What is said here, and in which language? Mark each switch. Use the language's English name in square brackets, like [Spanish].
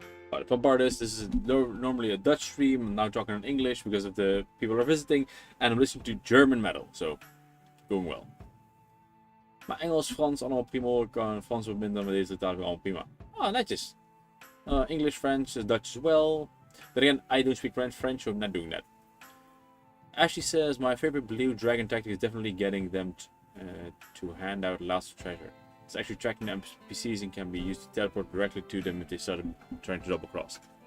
[English] But the fun part is, this is normally a Dutch stream. I'm now talking in English because of the people who are visiting. And I'm listening to German metal, so going well. [Dutch] Maar Engels, Frans, allemaal prima. Ik kan Frans wat minder, maar deze taal allemaal prima. Ah, netjes. [English] English, French, Dutch as well. But again, I don't speak French, so I'm not doing that. Ashley says, my favorite blue dragon tactic is definitely getting them to hand out lots of treasure. It's actually tracking NPCs and can be used to teleport directly to them if they start trying to double cross.